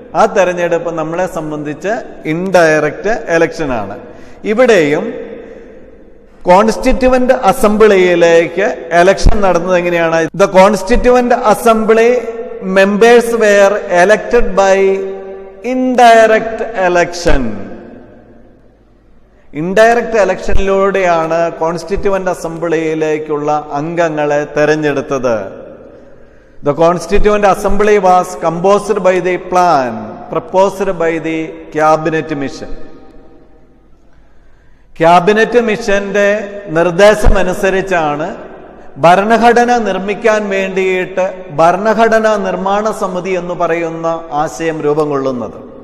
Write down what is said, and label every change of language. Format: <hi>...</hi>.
<ml>ആ തെരഞ്ഞെടുപ്പ് നമ്മളെ സംബന്ധിച്ച് ഇൻഡയറക്റ്റ് എലക്ഷൻ ആണ്. ഇവിടെയും കോൺസ്റ്റിറ്റ്യൂവന്റ് അസംബ്ലിയിലേക്ക് എലക്ഷൻ നടന്നത് എങ്ങനെയാണ്?</ml> <en>The constituent assembly members were elected by indirect election.</en> <ml>Indirect എലക്ഷനിലൂടെയാണ് constituent അസംബ്ലിയിലേക്കുള്ള അംഗങ്ങളെ തെരഞ്ഞെടുത്തത്.</ml> <en>The Constituent Assembly was composed by the plan proposed by the cabinet mission.</en> <ml>Cabinet മിഷന്റെ നിർദ്ദേശമനുസരിച്ചാണ് ഭരണഘടന നിർമ്മിക്കാൻ വേണ്ടിയിട്ട് ഭരണഘടനാ നിർമ്മാണ സമിതി എന്ന് പറയുന്ന ആശയം രൂപം കൊള്ളുന്നത്.</ml>